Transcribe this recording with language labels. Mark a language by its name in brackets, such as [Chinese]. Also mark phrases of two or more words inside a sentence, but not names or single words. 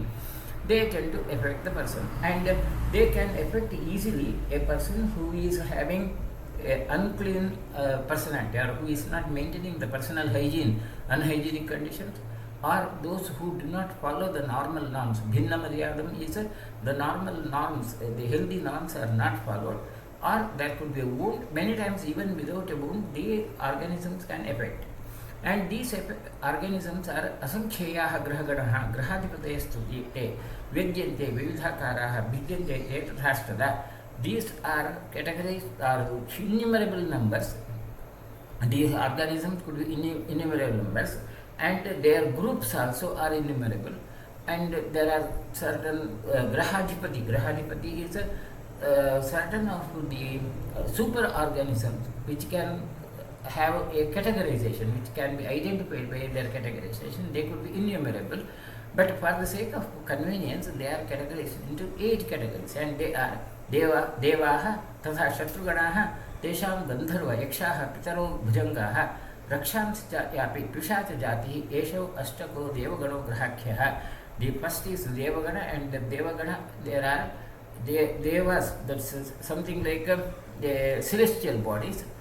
[English] They tend to affect the person, and they can affect easily a person who is having an unclean personality, or who is not maintaining the personal hygiene, unhygienic conditions, or those who do not follow the normal norms. [Sanskrit] भिन्न मर्यादम् [English] is the normal norms, the healthy norms are not followed, or there could be a wound. Many times, even without a wound, the organisms can affect. And these organisms are [Sanskrit] असंख्याः ग्रहगणाः ग्रहाधिपतयस्तु ते व्यज्यन्ते विविधाकाराः भिद्यन्ते ते तथास्तदा. [English] These are categorized, are innumerable numbers. These organisms could be innumerable numbers, and their groups also are innumerable. And there are certain grahadipati. Grahadipati is certain of the super organisms which can have a categorization, which can be identified by their categorization. They could be innumerable, but for the sake of convenience, they are categorized into 8 categories, and they are [Sanskrit] देवाः तथा शत्रुगणाः तेषां गन्धर्वाः यक्षाः पितरो भुजङ्गाः रक्षांश्च यापि पिशाच जाति एष अष्टको देवगणो ग्रहाख्यः. [English] The first is devagana, and the devagana, there are devas, that's something like the celestial bodies.